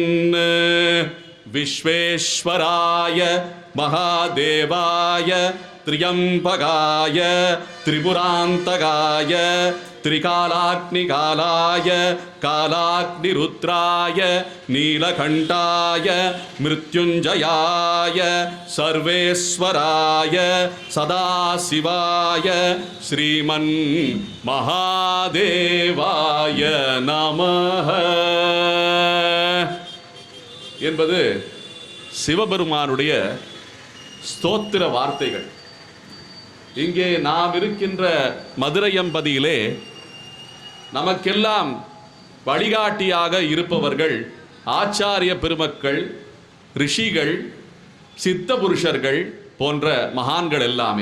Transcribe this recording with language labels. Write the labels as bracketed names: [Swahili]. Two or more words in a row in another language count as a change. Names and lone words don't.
[Sanskrit] विश्वेश्वराय महादेवाय त्र्यंबकाय त्रिपुरान्तकाय त्रिकालाग्निकालाय कालाग्निरुद्राय नीलकण्ठाय मृत्युञ्जयाय सर्वेश्वराय सदाशिवाय श्रीमन् महादेवाय नमः [Tamil] என்பது சிவபெருமானுடைய ஸ்தோத்திர வார்த்தைகள். இங்கே நாம் இருக்கின்ற மதுரையம்பதியிலே நமக்கெல்லாம் வழிகாட்டியாக இருப்பவர்கள் ஆச்சாரிய பெருமக்கள், ரிஷிகள், சித்த புருஷர்கள் போன்ற மகான்கள் எல்லாமே.